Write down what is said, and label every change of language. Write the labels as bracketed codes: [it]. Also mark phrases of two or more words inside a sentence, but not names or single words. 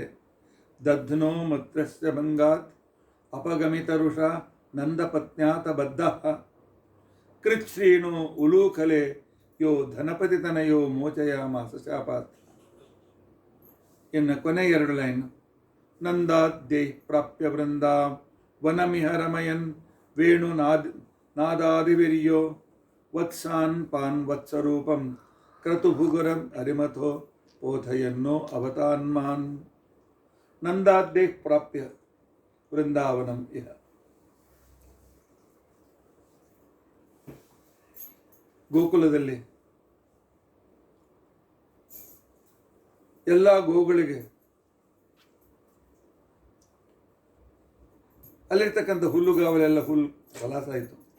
[sa] ದಧ್ನೋ ಮತ್ರಸ್ಯ ಭಂಗಾತ್ ಅಪಗಮಿತರುಷ ನಂದಪತ್ನ್ಯಾತ ಬದ್ಧ ಕೃಚ್ಛ್ರೀಣೋ ಉಲೂಖಲೆ ಯೋ ಧನಪತಿತನಯೋ ಮೋಚಯಾಮಾಸ ಶಾಪಾತ್. [kn] ಇನ್ನು ಕೊನೆ 2 ಲೈನ್. [sa] ನಂದಾದ್ಯೈ ಪ್ರಾಪ್ಯ ವೃಂದ ವನಮಿಹ ರಮಯನ್ ವೇಣು ನಾದಾದಿವಿರ್ಯೋ ವತ್ಸಾನ್ ಪಾನ್ ವತ್ಸರೂಪಂ ಕ್ರತುಭುಗುರಂ ಹರಿಮಥೋ ಓಧಯನ್ನೋ ಅವತಾನ್ಮಾನ್. ನಂದಾದ್ಯೈ ಪ್ರಾಪ್ಯ ವೃಂದಾವನಂ ಇಹ. [kn] ಗೋಕುಲದಲ್ಲಿ ಎಲ್ಲ ಗೋಗಳಿಗೆ ಅಲ್ಲಿರ್ತಕ್ಕಂಥ ಹುಲ್ಲುಗಾವಲೆಲ್ಲ ಹೊಲಾಸಾಯಿತು.